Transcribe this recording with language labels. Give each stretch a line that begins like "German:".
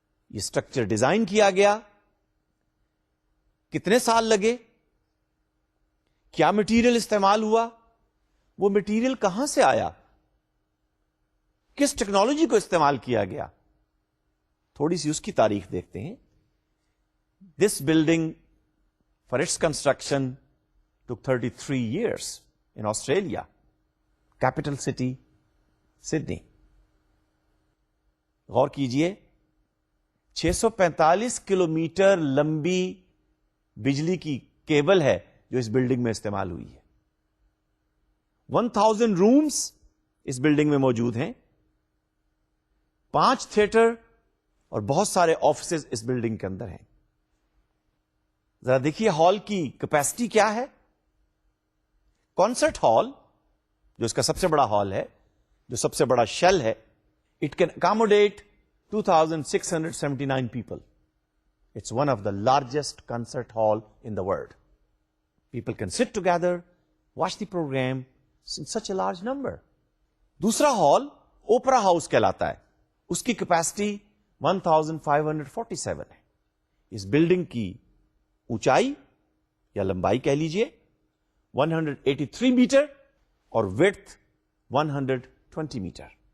Urdu: یہ structure design کیا گیا, کتنے سال لگے, کیا مٹیریل استعمال ہوا, وہ مٹیریل کہاں سے آیا, کس ٹیکنالوجی کو استعمال کیا گیا, تھوڑی سی اس کی تاریخ دیکھتے ہیں.
English: This building for its construction took 33 years in Australia, capital city Sydney.
Urdu: غور کیجئے 645 کلومیٹر لمبی بجلی کی کیبل ہے جو اس بلڈنگ میں استعمال ہوئی ہے. 1000 رومز اس بلڈنگ میں موجود ہیں, 5 تھیٹر اور بہت سارے آفیسز اس بلڈنگ کے اندر ہیں. ذرا دیکھیے ہال کی کیپیسٹی کیا ہے. کانسرٹ ہال جو اس کا سب سے بڑا ہال ہے, جو سب سے بڑا شیل ہے,
English: It can accommodate 2679 people. It's one of the largest concert hall in the world. People can sit together, watch the programme in such a large number.
Urdu: دوسرا ہال اوپرا ہاؤس کہلاتا ہے, اس کی کیپیسٹی 1547 ہے. اس بلڈنگ کی اونچائی یا لمبائی کہہ لیجئے 183 میٹر اور ویڈتھ 120 میٹر.